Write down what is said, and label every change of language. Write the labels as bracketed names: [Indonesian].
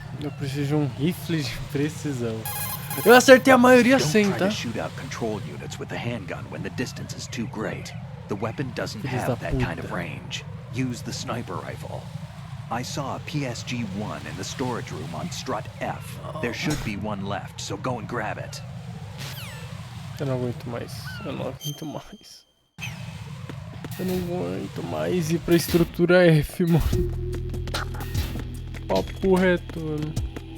[Portuguese] Eu preciso de um rifle de precisão. Eu acertei a maioria sem, [English] Don't try [Portuguese] tá? [English] to shoot out control units with the handgun when the distance is too great. The weapon doesn't have that kind of range. Use the sniper rifle. I saw a PSG-1 in the storage room on strut F. There should be one left, so go and grab it. [Portuguese] Eu não aguento mais. Eu não aguento mais. Eu não aguento mais ir pra estrutura F, mano. Papo reto, mano.